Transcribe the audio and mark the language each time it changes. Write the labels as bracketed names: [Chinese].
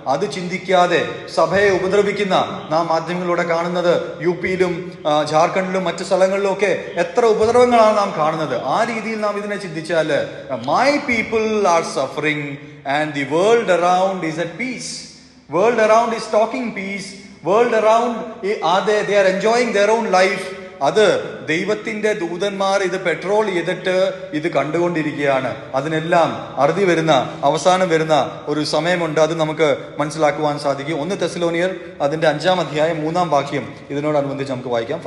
[Malayalam] അത് ചിന്തിക്കാതെ സഭയെ ഉപദ്രവിക്കുന്ന നാം മാധ്യമങ്ങളിലൂടെ കാണുന്നത്, യു-പിയിലും ജാർഖണ്ഡിലും മറ്റു സ്ഥലങ്ങളിലും ഒക്കെ എത്ര ഉപദ്രവങ്ങളാണ് നാം കാണുന്നത്. ആ രീതിയിൽ നാം ഇതിനെ ചിന്തിച്ചാൽ, [English] My people are suffering and the world around is at peace. World around is talking peace. [Malayalam] World around [English] they are enjoying their own life. [Malayalam] അത് ദൈവത്തിന്റെ ദൂതന്മാർ ഇത് പെട്രോൾ ചെയ്തിട്ട് ഇത് കണ്ടുകൊണ്ടിരിക്കുകയാണ്. അതിനെല്ലാം അറുതി വരുന്ന, അവസാനം വരുന്ന ഒരു സമയമുണ്ട്. അത് നമുക്ക് മനസ്സിലാക്കുവാൻ സാധിക്കും. 1 തെസ്സലോനിയർ അതിന്റെ 5-ാം അധ്യായം 3-ാം വാക്യം ഇതിനോടനുബന്ധിച്ച് നമുക്ക് വായിക്കാം.